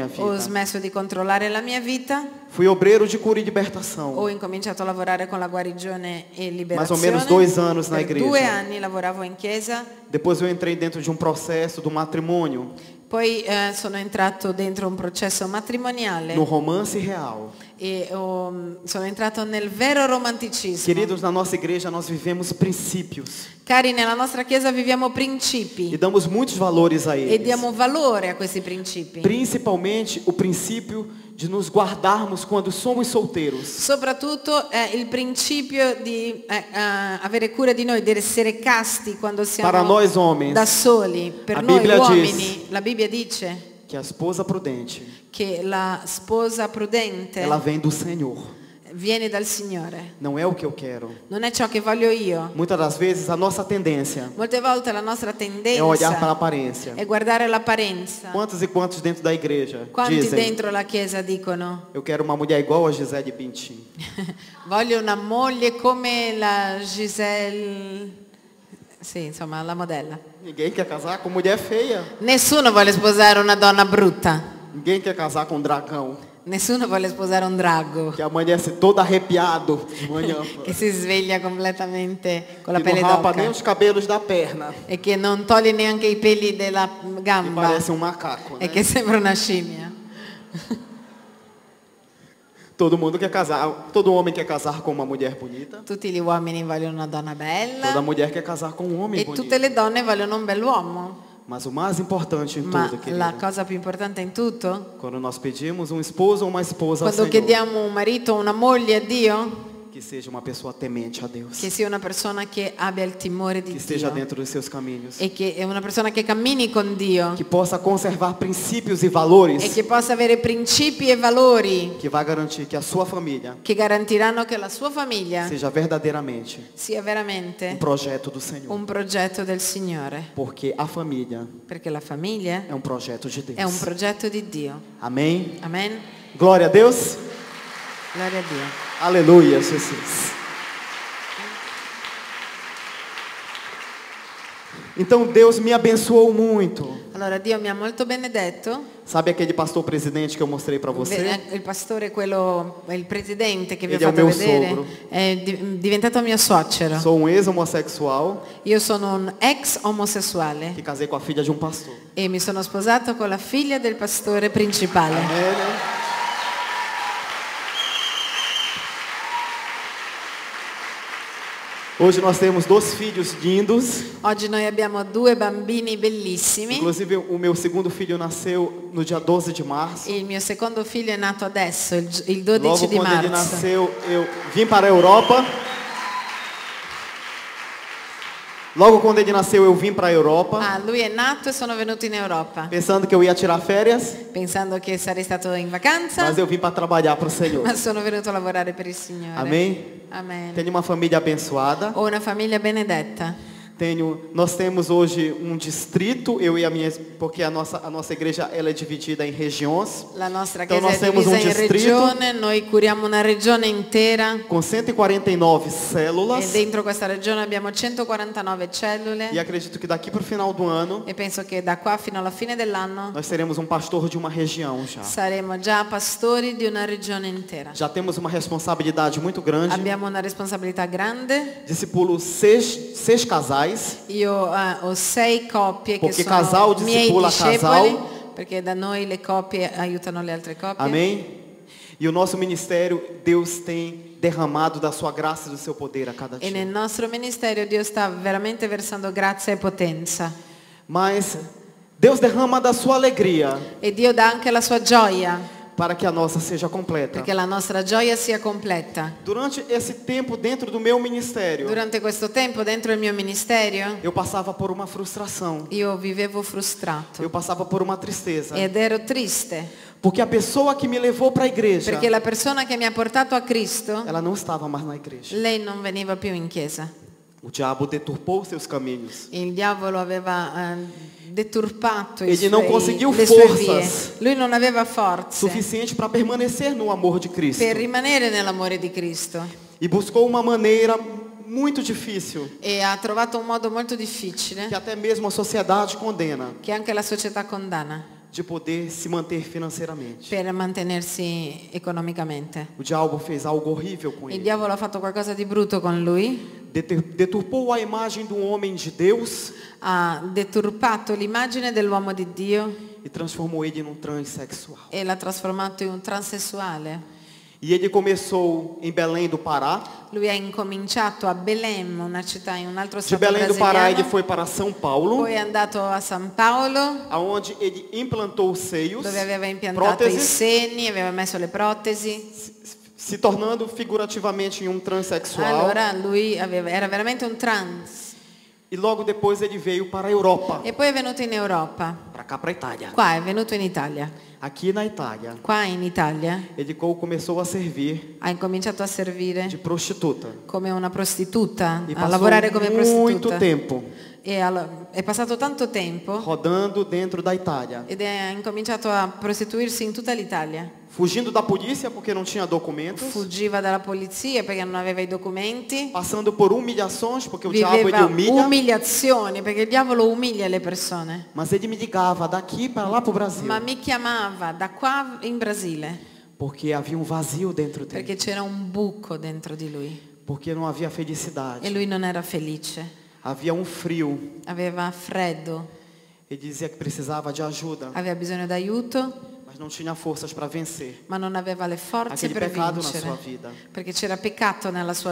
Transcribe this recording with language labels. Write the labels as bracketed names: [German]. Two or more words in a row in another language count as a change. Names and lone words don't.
[Italian] ho [Portuguese] vida. [Italian] smesso di controllare la mia vita, [Portuguese] Fui obreiro de cura e libertação. [Italian] ho incominciato a lavorare con la guarigione e [Portuguese] Mais [Italian] liberazione. [Portuguese] ou menos 2 anos na [Italian] Per [Portuguese] igreja. [Italian] 2 anni lavoravo in chiesa, [Portuguese] Depois eu entrei dentro de um processo do matrimônio, [Italian] poi sono entrato dentro un processo matrimoniale [Portuguese] no romance real. [Italian] e sono entrato nel vero romanticismo. [Portuguese] Queridos, na nossa igreja nós vivemos princípios [Italian] Cari, nella nostra chiesa viviamo [Portuguese] e [Italian] principi [Portuguese] damos muitos valores a [Italian] e [Portuguese] eles. [Italian] diamo valore a questi principi. [Portuguese] Principalmente o princípio de nos guardarmos quando somos solteiros. [Italian] Soprattutto il principio di avere cura di noi, di essere casti quando siamo [Portuguese] Para nós homens, [Italian] da soli. Per [Portuguese] a [Italian] noi Bibbia uomini, [Portuguese] diz [Italian] la Bibbia dice [Portuguese] que a esposa prudente, [Italian] che la sposa prudente [Portuguese] ela vem do Senhor. [Italian] viene dal Signore. [Portuguese] Não é o que eu quero. [Italian] Non è ciò che voglio io. [Portuguese] Muitas das vezes a nossa tendência [Italian] Molte volte la nostra [Portuguese] é olhar para a [Italian] tendenza [Portuguese] aparência. [Italian] è guardare l'apparenza. [Portuguese] Quantos e quantos dentro da igreja [Italian] Quanti [Portuguese] dizem, [Italian] dentro la chiesa dicono [Portuguese] eu quero uma mulher igual a Gisele Bündchen. [Italian] voglio una moglie come la Giselle, sì, insomma, la modella. [Portuguese] Ninguém quer casar com mulher feia. [Italian] Nessuno vuole sposare una donna brutta. [Portuguese] Ninguém quer casar com um dragão. [Italian] Nessuno vuole sposare un drago [Portuguese] Que amanhece todo arrepiado de manhã. [Italian] che si sveglia completamente con la [Portuguese] Que não [Italian] pelle [Portuguese] rapa nem [Italian] d'oca [Portuguese] os cabelos da perna. [Italian] e che non toglie neanche i peli della [Portuguese] Que [Italian] gamba [Portuguese] parece um macaco, né? [Italian] e che sembra una scimmia. [Portuguese] Todo mundo quer casar, todo homem quer casar com uma mulher bonita. [Italian] Tutti gli uomini vogliono una donna [Portuguese] Toda [Italian] bella [Portuguese] mulher quer casar com um homem [Italian] e [Portuguese] bonito. [Italian] tutte le donne vogliono un bell'uomo. [Portuguese] Mas o mais importante em [Italian] Ma [Portuguese] tudo, [Italian] la [Portuguese] querido, [Italian] cosa più importante in tutto, [Portuguese] quando nós pedimos um esposo ou uma esposa ao [Italian] quando [Portuguese] Senhor, [Italian] chiediamo un marito o una moglie a Dio, [Portuguese] que seja uma pessoa temente a Deus, [Italian] che sia una persona che abbia il timore [Portuguese] que [Italian] di [Portuguese] esteja [Italian] Dio [Portuguese] dentro dos seus caminhos, [Italian] e che è una persona che cammini con Dio [Portuguese] que possa conservar princípios e valores [Italian] e che possa avere principi e valori [Portuguese] que vai garantir que a sua família [Italian] che garantiranno che la sua famiglia [Portuguese] seja verdadeiramente [Italian] sia veramente [Portuguese] projeto do Senhor, [Italian] un progetto del Signore, [Portuguese] porque a família [Italian] perché la famiglia [Portuguese] é um projeto de [Italian] è un [Portuguese] Deus. [Italian] progetto di Dio. [Portuguese] Amém? [Italian] Amen. [Portuguese] Glória a Deus. [Italian] Gloria a Dio. [Portuguese] Aleluia, Jesus. Então Deus me abençoou muito. [Italian] Allora Dio mi ha molto benedetto. [Portuguese] Sabe aquele pastor presidente que eu mostrei para você? [Italian] Il pastore, quello, il presidente che vi ho Ele è un fatto mio vedere, [Portuguese] sogro. [Italian] è diventato mio suocero. [Portuguese] Sou um ex-homossexual [Italian] Io sono un ex omosessuale [Portuguese] que casei com a filha de um pastor. [Italian] e mi sono sposato con la figlia del pastore principale. [Portuguese] Amém, né? Hoje nós temos 2 filhos lindos. [Italian] Oggi noi abbiamo 2 bambini bellissimi. [Portuguese] Inclusive o meu segundo filho nasceu no dia 12 de março. [Italian] Il mio secondo figlio è nato adesso, il 12 [Portuguese] Logo [Italian] di [Portuguese] quando ele [Italian] marzo. [Portuguese] nasceu, eu vim para a Europa. Logo quando ele nasceu, eu vim para a Europa, [Italian] Ah, lui è nato e sono venuto in Europa, [Portuguese] pensando que eu ia tirar férias, [Italian] pensando che sarei stato in vacanza, [Portuguese] mas eu vim para trabalhar para o Senhor. [Italian] ma sono venuto a lavorare per il Signore. [Portuguese] Amém? [Italian] Amen. [Portuguese] Tenho uma família abençoada. [Italian] Ho una famiglia benedetta. [Portuguese] Nós temos hoje um distrito, eu e a minha, porque a nossa igreja ela é dividida em regiões, [Italian] La nostra [Portuguese] Então, [Italian] chiesa [Portuguese] nós [Italian] è [Portuguese] temos [Italian] divisa un in [Portuguese] distrito. [Italian] regione, noi curiamo una regione intera [Portuguese] com 149 [Italian] e [Portuguese] células. [Italian] dentro questa regione abbiamo 149 cellule [Portuguese] E acredito que daqui para o final do ano [Italian] e penso che da qua fino alla fine dell'anno [Portuguese] nós teremos um pastor de uma região já. [Italian] saremo già pastori di una regione intera. [Portuguese] Já temos uma responsabilidade muito grande. [Italian] Abbiamo una responsabilità grande. [Portuguese] Discipulo seis casais. [Italian] Io ho 6 coppie che Perché sono [Portuguese] casal [Italian] miei [Portuguese] discipula [Italian] discepoli, [Portuguese] casal. [Italian] perché da noi le coppie aiutano le altre coppie. [Portuguese] Amém? E o nosso ministério, Deus tem derramado da sua graça e do seu poder a cada [Italian] E nel [Portuguese] dia. [Italian] nostro ministero Dio sta veramente versando grazia e potenza. [Portuguese] Mas Deus derrama da sua alegria [Italian] E Dio dà anche la sua gioia, [Portuguese] para que a nossa seja completa. [Italian] perché la nostra gioia sia completa. [Portuguese] Durante esse tempo dentro do meu ministério, [Italian] Durante questo tempo dentro il mio ministero [Portuguese] eu passava por uma frustração. [Italian] io vivevo frustrato [Portuguese] Eu passava por uma tristeza. [Italian] ed ero triste, [Portuguese] Porque a pessoa que me levou para a igreja, [Italian] perché la persona che mi ha portato a Cristo, [Portuguese] ela não estava mais na igreja. [Italian] lei non veniva più in chiesa. [Portuguese] O diabo deturpou seus caminhos. [Italian] Il diavolo aveva deturpato [Portuguese] Ele não conseguiu [Italian] le sue vie. [Portuguese] forças [Italian] Lui non aveva forze [Portuguese] suficiente para permanecer no amor de Cristo. [Italian] per rimanere nell'amore di Cristo [Portuguese] E buscou uma maneira muito difícil, [Italian] e ha trovato un modo molto difficile, [Portuguese] que até mesmo a sociedade condena, [Italian] che anche la società condanna, [Portuguese] de poder se manter financeiramente. [Italian] per mantenersi economicamente. [Portuguese] O diabo fez algo horrível com [Italian] Il [Portuguese] ele. [Italian] diavolo ha fatto qualcosa di brutto con lui, [Portuguese] Deturpou a imagem do homem de Deus [Italian] ha deturpato l'immagine dell'uomo di Dio [Portuguese] e transformou ele num transexual. [Italian] e l'ha trasformato in un transessuale. [Portuguese] E ele começou em Belém do Pará. [Italian] Lui ha incominciato a Belém, una città in un altro [Portuguese] De [Italian] stato [Portuguese] Belém do Pará ele [Italian] brasiliano, [Portuguese] foi para São Paulo, [Italian] poi è andato a San Paolo, [Portuguese] aonde ele implantou os seios, [Italian] dove aveva impiantato i [Portuguese] próteses, [Italian] seni, aveva messo le protesi. [Portuguese] se tornando figurativamente em um transexual. [Italian] Allora lui era veramente un trans. [Portuguese] E logo depois ele veio para a Europa, [Italian] E poi è venuto in Europa, [Portuguese] para cá para a Itália. [Italian] Qua è venuto in Italia. [Portuguese] Aqui na Itália, [Italian] Qua in Italia [Portuguese] ele começou a servir [Italian] ha incominciato a servire [Portuguese] de prostituta. [Italian] come una prostituta, [Portuguese] E [Italian] a [Portuguese] passou [Italian] lavorare come [Portuguese] muito [Italian] prostituta. [Portuguese] tempo [Italian] È passato tanto tempo [Portuguese] rodando dentro da Itália, [Italian] ed ha incominciato a prostituirsi in tutta l'Italia. [Portuguese] fugindo da polícia porque não tinha documentos, [Italian] Fuggiva dalla polizia perché non aveva i documenti. [Portuguese] passando por humilhações porque o diabo ele [Italian] Viveva [Portuguese] humilha. [Italian] umiliazioni perché il diavolo umilia le persone. [Portuguese] Mas ele me ligava daqui para lá para o Brasil, [Italian] Ma mi chiamava da qua in Brasile [Portuguese] porque havia um vazio dentro dele, [Italian] perché c'era un buco dentro di lui [Portuguese] porque não havia [Italian] e [Portuguese] felicidade, [Italian] lui non era felice, [Portuguese] havia um frio. [Italian] aveva freddo, [Portuguese] Ele dizia que precisava de ajuda, [Italian] aveva bisogno d'aiuto, [Portuguese] mas não tinha forças para vencer [Italian] ma non aveva le forze [Portuguese] aquele [Italian] per [Portuguese] pecado na [Italian] vincere [Portuguese] sua vida. [Italian] perché c'era peccato nella sua